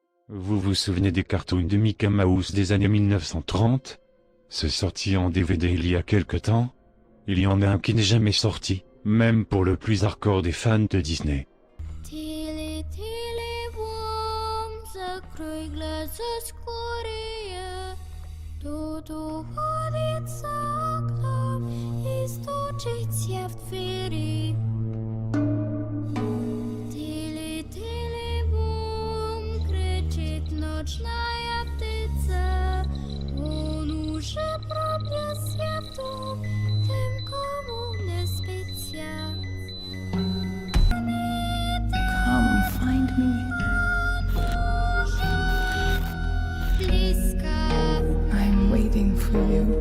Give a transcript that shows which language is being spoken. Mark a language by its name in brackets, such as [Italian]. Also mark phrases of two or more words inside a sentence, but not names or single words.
[French] Vous vous souvenez des cartoons de Mickey Mouse des années 1930? C'est sorti en DVD il y a quelque temps. Il y en a un qui n'est jamais sorti, même pour le plus hardcore des fans de Disney. [Russian] Закрой глаза скорее, тут уходит за окном и стучится в двери. Тили-тили-бум, кричит ночная птица, он уже пробился в дом, тем, кому не спится. [English] Come find me. I'm waiting for you.